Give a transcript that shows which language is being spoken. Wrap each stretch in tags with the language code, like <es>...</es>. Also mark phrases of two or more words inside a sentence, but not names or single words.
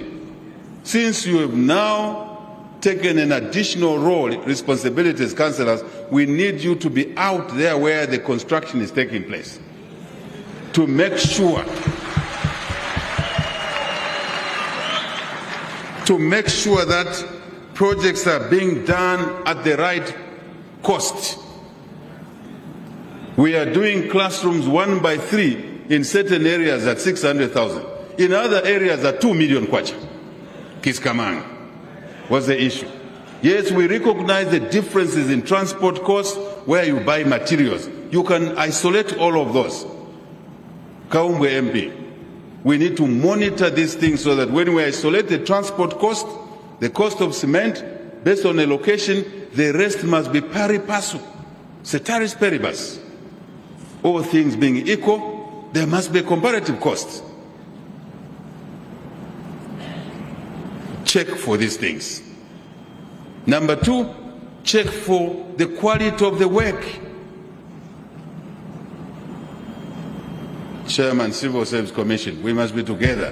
<en>Since you have now taken an additional role, responsibility as councillors, we need you to be out there where the construction is taking place to make sure that projects are being done at the right cost. We are doing classrooms 1 by 3 in certain areas at 600,000. In other areas at 2 million kwacha. Kiskamang. What's the issue? Yes, we recognize the differences in transport costs where you buy materials. You can isolate all of those. Kaumbwe MP, we need to monitor these things so that when we isolate the transport cost, the cost of cement, based on a location, the rest must be</en> <la>pari passu, ceteris paribus.</la> <en>All things being equal, there must be a comparative cost. Check for these things. Number 2, check for the quality of the work. Chairman, Civil Service Commission, we must be together.</en>